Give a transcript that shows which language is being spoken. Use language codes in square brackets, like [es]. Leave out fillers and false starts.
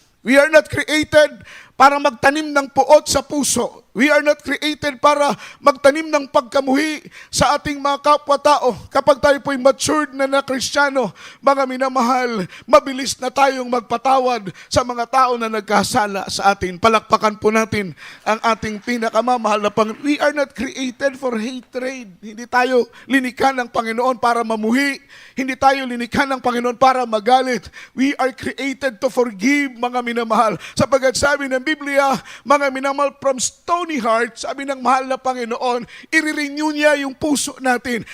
[tl] We are not created para magtanim ng puot sa puso. We are not created para magtanim ng pagkamuhi sa ating mga kapwa-tao. Kapag tayo po'y matured na Kristiyano, mga minamahal, mabilis na tayong magpatawad sa mga tao na nagkasala sa atin. Palakpakan po natin ang ating pinakamamahal na Panginoon. [en] We are not created for hatred. [tl] Hindi tayo linikha ng Panginoon para mamuhi. Hindi tayo linikha ng Panginoon para magalit. We are created to forgive, mga minamahal. Sapagkat sabi ng Biblia, mga minamahal, from stony heart, sabi ng mahal na Panginoon, i-renew niya yung puso natin.